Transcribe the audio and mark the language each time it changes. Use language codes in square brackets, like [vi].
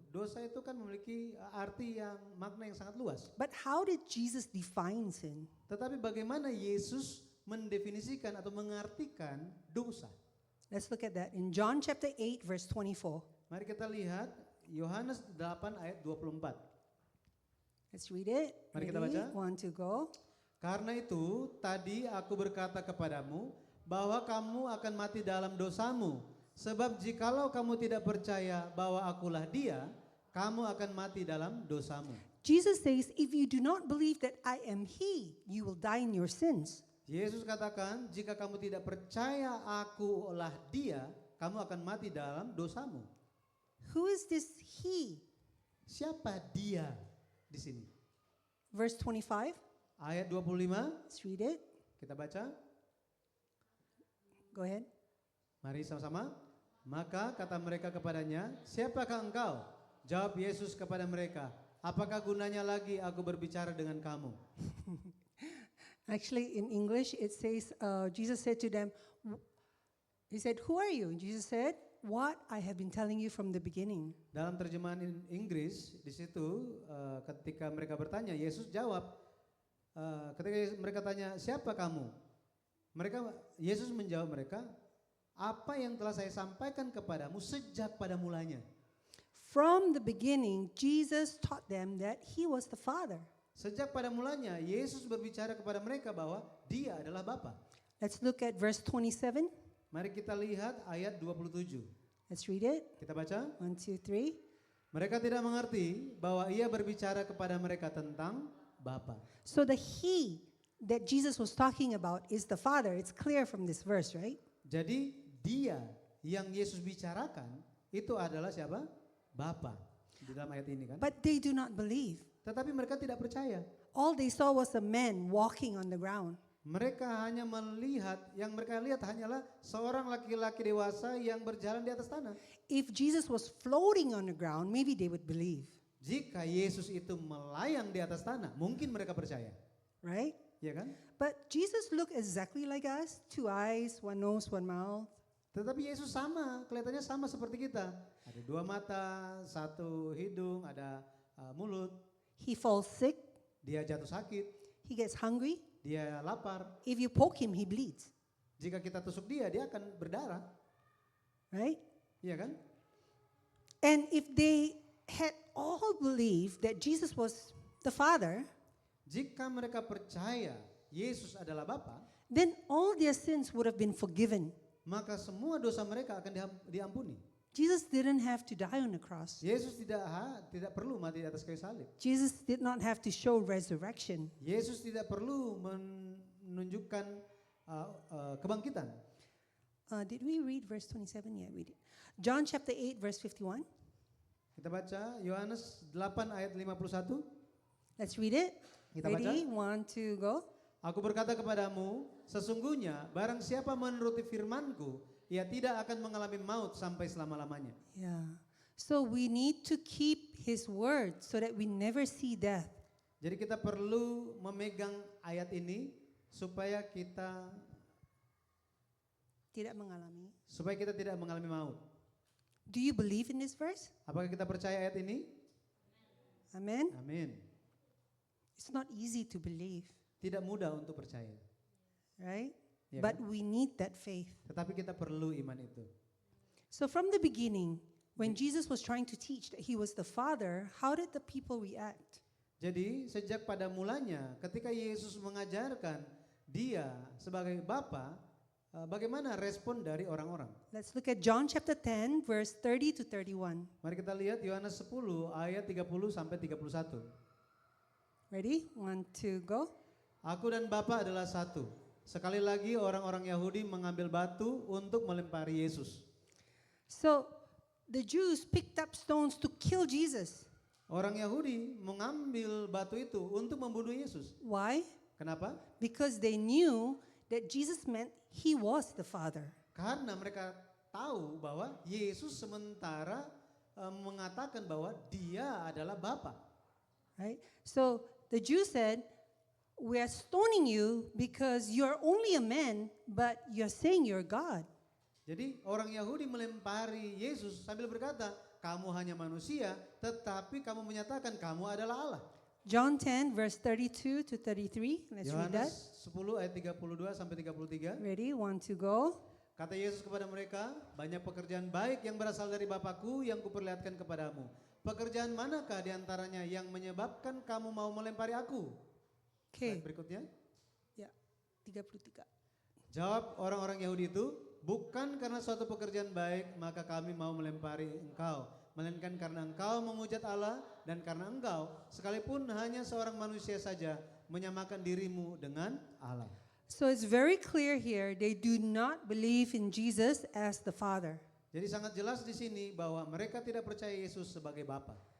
[id] Dosa itu kan memiliki arti yang makna yang sangat luas. [en] But how did Jesus define sin? [id] Tetapi bagaimana Yesus mendefinisikan atau mengartikan dosa? [en] Let's look at that in John chapter 8 verse 24. [id] Mari kita lihat Yohanes 8 ayat 24. [en] Let's read it. [id] Mari kita [en] Ready? [id] baca. [en] 1, 2, go. [id] Karena itu tadi aku berkata kepadamu bahwa kamu akan mati dalam dosamu. Sebab jikalau kamu tidak percaya bahwa akulah dia, kamu akan mati dalam dosamu. [en] Jesus says, if you do not believe that I am he, you will die in your sins. [id] Yesus katakan, jika kamu tidak percaya akulah dia, kamu akan mati dalam dosamu. [en] Who is this he? [id] Siapa dia di sini? [en] Verse 25, [id] Ayat 25, [en] let's read it. [id] kita baca. [en] Go ahead. [id] Mari sama-sama. Maka kata mereka kepadanya, siapakah engkau? Jawab Yesus kepada mereka, apakah gunanya lagi aku berbicara dengan kamu? [en] Actually, in English, it says, Jesus said to them, he said, who are you? And Jesus said, what I have been telling you from the beginning. [id] Dalam terjemahan Inggris, di situ ketika mereka bertanya, Yesus jawab, ketika mereka tanya, siapa kamu? Yesus menjawab mereka, apa yang telah saya sampaikan kepadamu sejak pada mulanya. [en] From the beginning, Jesus taught them that he was the Father. [id] Sejak pada mulanya, Yesus berbicara kepada mereka bahwa dia adalah Bapa. [en] Let's look at verse 27. [id] Mari kita lihat ayat 27. [en] Let's read it. [id] Kita baca. [en] 1, 2, 3. [id] Mereka tidak mengerti bahwa ia berbicara kepada mereka tentang Bapa. [en] So the he that Jesus was talking about is the Father. It's clear from this verse, right? [id] Jadi dia yang Yesus bicarakan itu adalah siapa? Bapa. Di dalam ayat ini kan. [en] But they do not believe. [id] Tetapi mereka tidak percaya. [en] All they saw was a man walking on the ground. [id] Mereka hanya melihat, yang mereka lihat hanyalah seorang laki-laki dewasa yang berjalan di atas tanah. [en] If Jesus was floating on the ground, maybe they would believe, [id] Jika Yesus itu melayang di atas tanah, mungkin mereka percaya. [en] right? [id] Ya kan? [en] But Jesus looked exactly like us, 2 eyes, 1 nose, 1 mouth. [id] Tetapi Yesus sama, kelihatannya sama seperti kita. Ada 2 mata, 1 hidung, ada mulut. [en] He falls sick, [id] Dia jatuh sakit, [en] he gets hungry. [id] dia lapar. [en] If you poke him, he bleeds, [id] Jika kita tusuk dia akan berdarah. [en] right? [id] Iya kan? [en] And if they had all believed that Jesus was the Father, [id] Jika mereka percaya Yesus adalah Bapa, [en] then all their sins would have been forgiven. [id] maka semua dosa mereka akan diampuni. [en] Jesus didn't have to die on the cross. [id] Yesus tidak perlu mati di atas kayu salib. [en] Jesus did not have to show resurrection. [id] Yesus tidak perlu menunjukkan kebangkitan. [en] Did we read verse 27? Yeah, we did. John chapter 8, verse 51. [id] Kita baca Yohanes 8 ayat 51. [en] Let's read it. [id] Kita baca. [en] Ready? 1, 2, go. [id] Aku berkata kepadamu, sesungguhnya barang siapa menuruti firman-Ku, ia tidak akan mengalami maut sampai selama-lamanya. [en] Yeah. So we need to keep his word so that we never see death. [id] Jadi kita perlu memegang ayat ini supaya kita Tidak mengalami. tidak mengalami maut. [en] Do you believe in this verse? [id] Apakah kita percaya ayat ini? [en] Amen. [id] Amin. [en] It's not easy to believe, [id] Tidak mudah untuk percaya. [en] right? [id] Ya [en] But [id] kan? [en] we need that faith. [id] Tetapi kita perlu iman itu. [en] So from the beginning, when Jesus was trying to teach that he was the Father, how did the people react? [id] Jadi sejak pada mulanya ketika Yesus mengajarkan dia sebagai Bapa, bagaimana respon dari orang-orang? [en] Let's look at John chapter 10, verse 30 to 31. [id] Mari kita lihat Yohanes 10 ayat 30 sampai 31. [en] Ready? 1, 2, go. [id] Aku dan Bapa adalah satu. Sekali lagi orang-orang Yahudi mengambil batu untuk melempari Yesus. [en] So the Jews picked up stones to kill Jesus. [id] Orang Yahudi mengambil batu itu untuk membunuh Yesus. [en] Why? [id] Kenapa? [en] Because they knew that Jesus meant he was the Father. [id] Karena mereka tahu bahwa Yesus sementara mengatakan bahwa dia adalah Bapa. [en] Right? So the Jews said, we are stoning you because you're only a man, but you're saying you're God. [id] Jadi orang Yahudi melempari Yesus sambil berkata, kamu hanya manusia, tetapi kamu menyatakan kamu adalah Allah. [en] John 10, verse 32 to 33. Let's read that. [id] Yohanes 10 ayat 32 sampai 33. [en] Ready? 1, 2, go. [id] Kata Yesus kepada mereka, banyak pekerjaan baik yang berasal dari Bapakku yang kuperlihatkan kepadamu. Pekerjaan manakah diantaranya yang menyebabkan kamu mau melempari aku? [en] Okay. [id] Slide berikutnya. 33. Jawab orang-orang Yahudi itu, bukan karena suatu pekerjaan baik maka kami mau melempari engkau, melainkan karena engkau menghujat Allah dan karena engkau sekalipun hanya seorang manusia saja menyamakan dirimu dengan Allah. [en] So it's very clear here, they do not believe in Jesus as the Father. [id] Jadi sangat jelas di sini bahwa mereka tidak percaya Yesus sebagai Bapa.